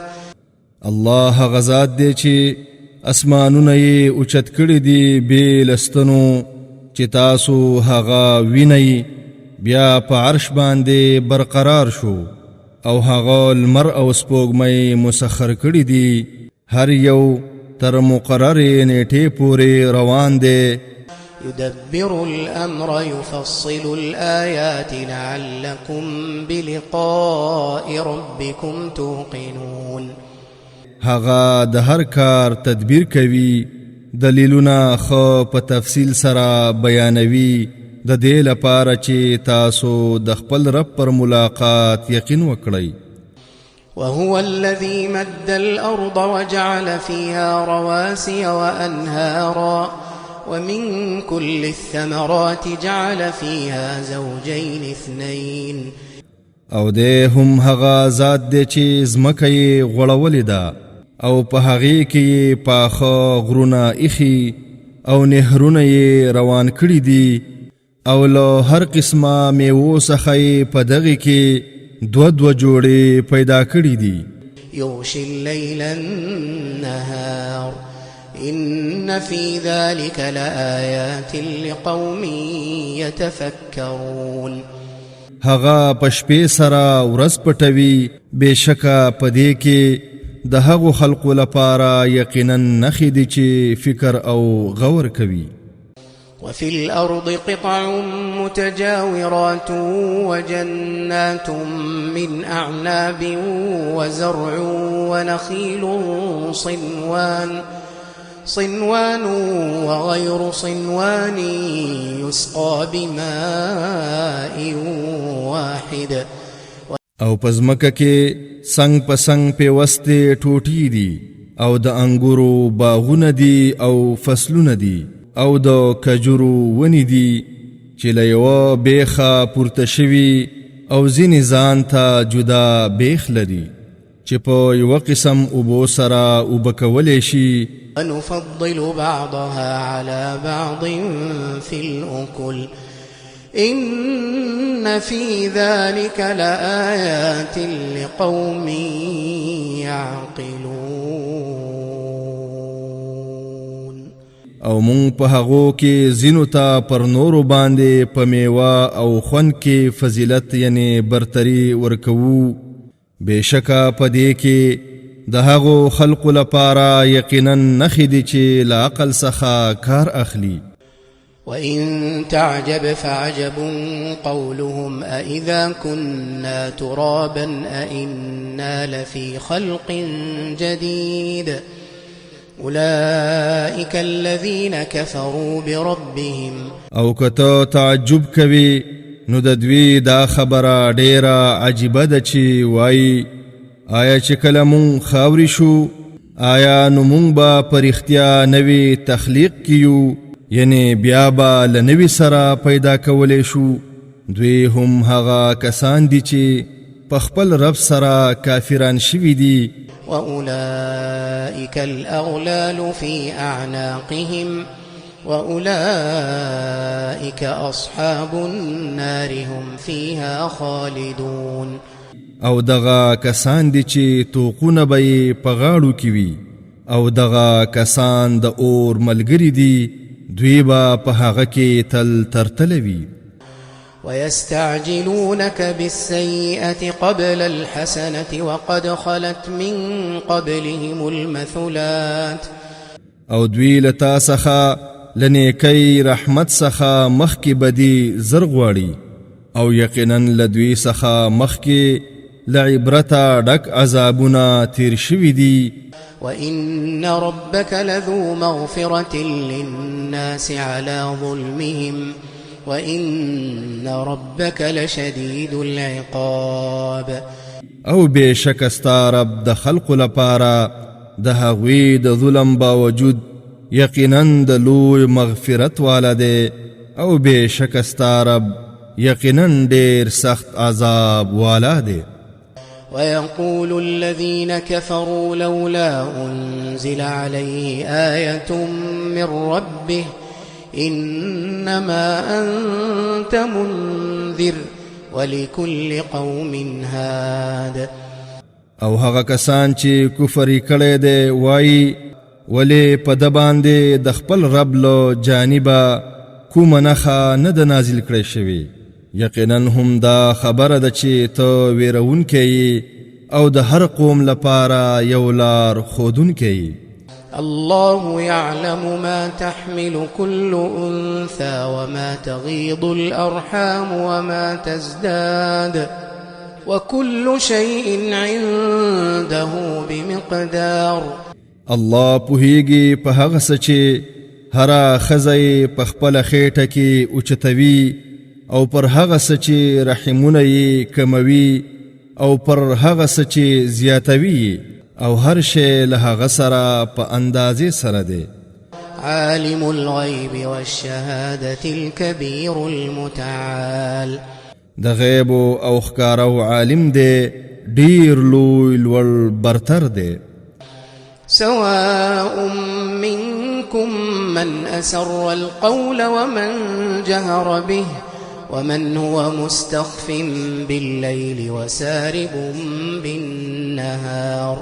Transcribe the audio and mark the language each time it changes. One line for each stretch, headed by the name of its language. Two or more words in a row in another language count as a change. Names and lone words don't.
Pashto: الله غزاد دی چې اسمانونه یې اوچت کړي دي بې لستنو چې تاسو هغه وینئ بیا په عرش باندې برقرار شو او هغه لمر او سپوږمۍ مسخر کړي دي هر یو تر مقررې نیټې پورې روان دی.
Arabic: يدبر الأمر يفصل الآيات لعلكم بلقاء ربكم توقنون.
Pashto: هغه د هر کار تدبیر کوي دلیلونه خو په تفصیل سره بیانوي د دې لپاره چې تاسو د خپل رب پر ملاقات یقین وکړئ.
Arabic: وهو الذي مد الأرض وجعل فيها رواسي وأنهارا ومن كل الثمرات جعل فيها زوجين اثنين.
Pashto: او دې هم هغه ذات دی چې ځمکه یې غوړولې ده او په هغې کې یې پاخه غرونه ایښي او نهرونه یې روان کړي دي او له هر قسمه میوو څخه یې په دغې کې دوه جوړې پیدا کړي دي.
Arabic: يغشي الليل النهار إن في ذلك لآيات لقوم يتفكرون.
Pashto: هغه په شپې سره ورځ پټوي بېشکه په دې کې د هغو خلقو لپاره یقینا نښې دي چې فکر او غور کوي.
Arabic: وفي الأرض قطع متجاورات وجنات من أعناب وزرع ونخيل صنوان وغير صنوان يسقى بماء واحد.
Pashto: او پزمکه کې څنګ په څنګ پیوستې ټوټې دي او د انګورو باغونه دي او فصلونه دي او د کجورو ونې دي چې له یوه بیخه پورته شوي او ځینې ځان ته جدا بیخ لري چې په یوه قسم اوبو سره اوبه کولی شي.
Arabic: ونفضل بعضها على بعض في الأكل إن في ذلك لآيات لقوم يعقلون.
Pashto: او مونږ په هغو کې ځینو ته پر نورو باندې په میوه او خوند کې فضیلت یعنی برتری ورکوو بېشکه په دې کې د هغو خلقو لپاره یقینا نښې دي چې له عقل څخه کار اخلي.
Arabic: وإن تعجب فعجب قولهم أإذا كنا ترابا أإنا لفي خلق جديد أولئك الذين كفروا بربهم.
Pashto: او کته تعجب کوي نو د دوی دا خبره ډیره عجیبه ده چې وایي آیا چې کله مونږ خاورې شو آیا نو مونږ به په رښتیا نوی تخلیق کیو یعنی بیا به له نوي سره پیدا کولی شو. دوی هم هغه کسان دي چې په خپل رب سره کافران شوي دي.
Arabic: وأولئك الأغلال في أعناقهم وأولئك أصحاب النار هم فيها خالدون.
Pashto: او دغه کسان دي چې توقونه به په غاړو کې وي او دغه کسان د اور ملګري دي، دوی به په هغه کې تل ترتله وي.
Arabic: ويستعجلونك بالسيئة قبل الحسنة وقد خلت من قبلهم المثلات.
Pashto: او دوی لتا څخه لنیکی رحمت څخه مخکې بدی زر غواړي او یقینا لدوی څخه مخکې لعبرته ډک عذابونه تیر شوي دي.
Arabic: وإن ربك لذو مغفرة للناس على ظلمهم وإن ربك لشديد العقاب.
Pashto: او بشک استا رب د خلق لپاره د هغوی د ظلم باوجود یقینا د لوی مغفرت والا دی، او بشک استا رب یقینا ډیر سخت عذاب والا دی.
Arabic: ويقول الذين كفروا لولا أنزل عليه آية من ربه إنما أنت منذر ولكل قوم هاد.
Pashto: او هغه کسان چې کفر کړي دي وایي ولې په د باندې د خپل رب له جانبه کومه نښه نه ده نازل کړی شوې. یقینا هم دا خبره ده چې ته ویرونکی او د هر قوم لپاره یو لار ښودونکی.
Arabic: الله يعلم ما تحمل كل أنثى وما تغيض الأرحام وما تزداد وكل شيء عنده بمقدار.
Pashto: الله پوهیږي په هغه څه چې هره ښځه په خپله خېټه کې اوچتوي او پر هغه څه چې رحمونه یې کموي او پر هغه څه چې زیاتوي او هر شی له هغه سره په اندازې سره دی.
Arabic: عالم الغیب والشهادة الكبير المتعال.
Pashto: د غیب او ښکارو عالم دی، ډیر لوی لوړ برتر دی.
Arabic: سواء منكم من أسر القول ومن جهر به ومن هو مستخف بالليل وسارب بالنهار.